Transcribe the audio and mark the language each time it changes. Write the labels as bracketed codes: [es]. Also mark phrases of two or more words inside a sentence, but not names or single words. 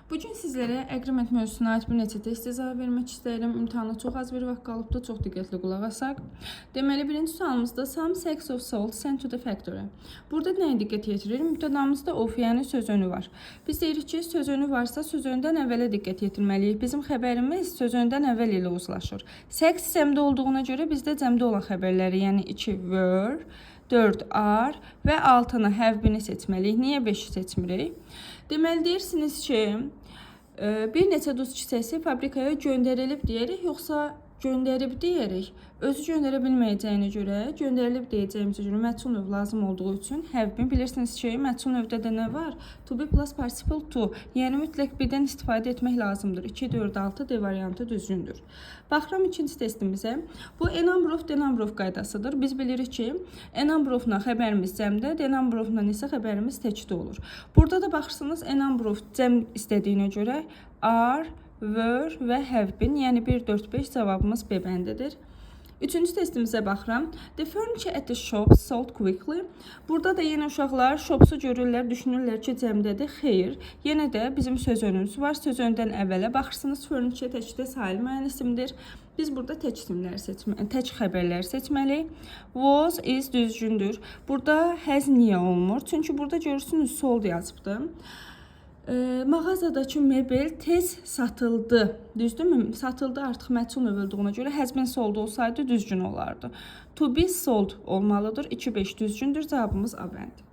[az] Bugün sizlərə agreement mövzusuna aid bir neçə test cavab vermək istəyirəm. İmtahana çox az bir vaxt qalıbdı, çox diqqətli qulaq asaq. Deməli, birinci sualımızda [en] some sacks of salt sent to the factory. [az] Burada nəyə diqqət yetirir? Mübtədamızda of, yəni söz önü var. Biz deyirik ki, söz önü varsa söz öndən əvvələ diqqət yetirməliyik. Bizim xəbərimiz söz öndən əvvəl ilə uzlaşır. Sacks cəmdə olduğuna görə bizdə cəmdə olan xəbərləri, yəni 2 were, 4 are və 6-nı [en] have been [az] seçməliyik. Niyə 5-i seçmirik? Deməli, deyirsiniz ki, bir neçə duz kisəsi fabrikaya göndərilib deyirik, yoxsa göndərib deyirik. Özü göndərə bilməyəcəyinə görə, göndərilib deyəcəyimizə görə məchul növ lazım olduğu üçün [en] have been. [az] Bilirsiniz ki, məchul növdə də nə var? [en] To be plus participle to. [az] Yəni mütləq birdən istifadə etmək lazımdır. 2, 4, 6 D variantı düzgündür. Baxıram ikinci testimizə. Bu [en] a number of, D number of [az] qaydasıdır. Biz bilirik ki, [en] a number of- [az] la xəbərimiz cəmdə, [en] D number of- [az] la isə xəbərimiz təkdə olur. Burada da baxırsınız, [en] a number of [az] cəm istədiyinə görə are, were və [en] have been, [az] yəni 1, 4, 5 cavabımız B bəndidir. Üçüncü testimizə baxıram. [en] The furniture at the shop sold quickly. [az] Burada da yenə uşaqlar shopsu görürlər, düşünürlər ki, cəmdədir. Xeyr. Yenə də bizim söz önümüz var. Söz öndən əvvələ baxırsınız. Furniture təkdə sahil müəyyən isimdir. Biz burada tək isimlər tək xəbərlər seçməliyik. [en] Was, is [az] düzgündür. Burada has niyə olmur? Çünki burada görürsünüz sold yazıbdır. Mağazadakı mebel tez satıldı. Düzdürmü? Satıldı artıq məchul növ olduğuna görə [en] has been sold [az] olsaydı düzgün olardı. [en] To be sold [az] olmalıdır. 2, 5 düzgündür. Cavabımız A bəndi.